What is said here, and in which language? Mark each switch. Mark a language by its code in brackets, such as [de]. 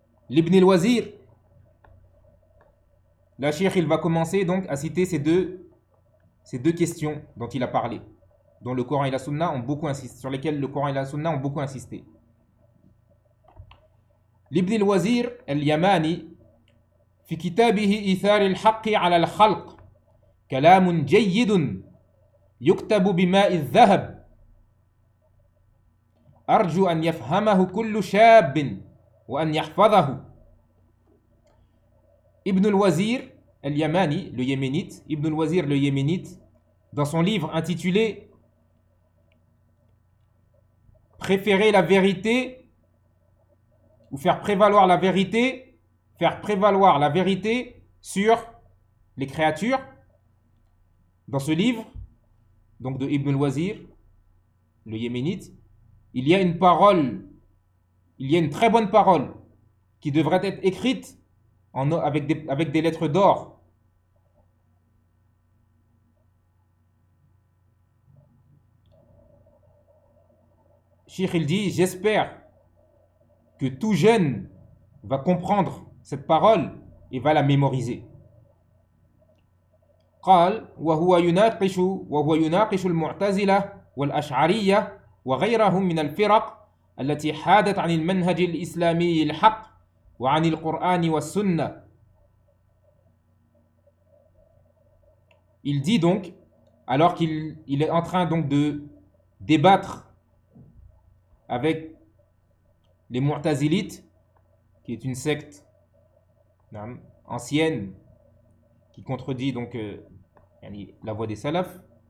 [fr] L'Ibn al-Wazir, la Cheikh, il va commencer donc à citer ces deux questions dont il a parlé, dont le Coran et la Sunna ont beaucoup insisté, sur lesquelles le Coran et la Sunna ont beaucoup insisté. [ar] لابن الوزير اليماني في كتابه إيثار الحق على الخلق كلام جيد يكتب بماء الذهب، أرجو أن يفهمه كل شاب وأن يحفظه. [fr] ابن الوزير اليماني لو يمينيت ابن الوزير لو يمينيت dans son livre intitulé Préférer la vérité ou faire prévaloir la vérité, faire prévaloir la vérité sur les créatures, dans ce livre, donc de Ibn al-Wazir, le yéménite, il y a une parole, il y a une très bonne parole qui devrait être écrite en, avec des lettres d'or. Cheikh, il dit, j'espère que tout jeune va comprendre cette parole et va la mémoriser. [ar] قال وهو يناقش المعتزلة والأشعرية وغيرهم من الفرق التي حادت عن المنهج الإسلامي الحق وعن القرآن والسنة. [fr] Il dit donc, alors qu'il est en train donc de débattre avec les Mu'tazilites, qui est une secte ancienne qui contredit donc la voie des salafs.